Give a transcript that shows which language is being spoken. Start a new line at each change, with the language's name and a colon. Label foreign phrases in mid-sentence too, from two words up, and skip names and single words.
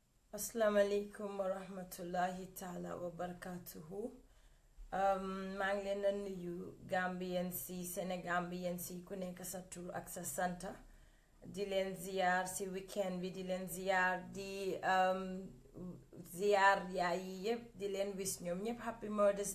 Arabic: السلام عليكم ورحمة الله تعالى وبركاته.
Wolof: maa ngi leen di nuyu Gambien si Sénégambien si ku nekk sa tur ak sa santa di leen ziyaar si weekend bi di leen ziyaar di ziyaar yaay yi yépp di leen wis ñoom ñépp
English: happy Mother's